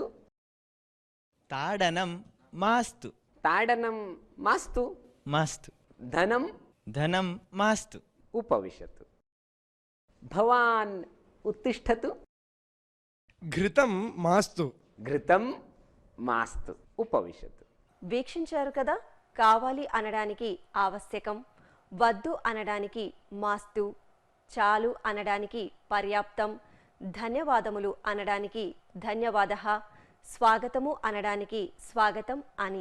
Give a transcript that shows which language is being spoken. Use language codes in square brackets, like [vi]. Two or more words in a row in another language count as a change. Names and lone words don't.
[sa] ताडनं मास्तु ताडनं मास्तु मास्तु धनं धनं मास्तु उपविशतु भवान् उत्तिष्ठतु घृतं मास्तु घृतं మాస్తు ఉపవిశతు [te] వీక్షించారు కదా కావాలి అనడానికి ఆవశ్యకం, వద్దు అనడానికి మాస్తు, చాలు అనడానికి పర్యాప్తం, ధన్యవాదములు అనడానికి ధన్యవాదః, స్వాగతము అనడానికి స్వాగతం అని.